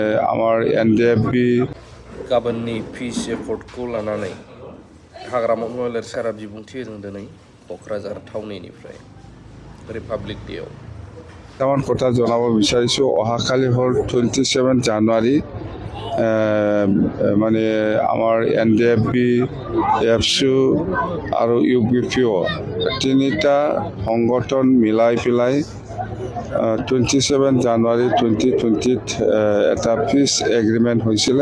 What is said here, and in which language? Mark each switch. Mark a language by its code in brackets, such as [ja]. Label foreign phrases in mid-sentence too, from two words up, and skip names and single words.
[as] আমার एनडिएफबि [brx] गाबोननि [en] peace effortखौ [brx] लानानै हाग्रामा महिलार सारा बिबुंथि होदों दिनै क'क्राझार टाउननिफ्राय रिपाब्लिक डेआव [as] তেমন কথা জনাব বিচাৰিছোঁ অহাকালি হ'ল 27 জানুৱাৰী মানে আমাৰ एनडिएफबि এফচু আৰু ইউবিপিঅ তিনিটা সংগঠন মিলাই পেলাই 27 জানুৱাৰী 2020 এটা [en] peace agreement [as] হৈছিলে।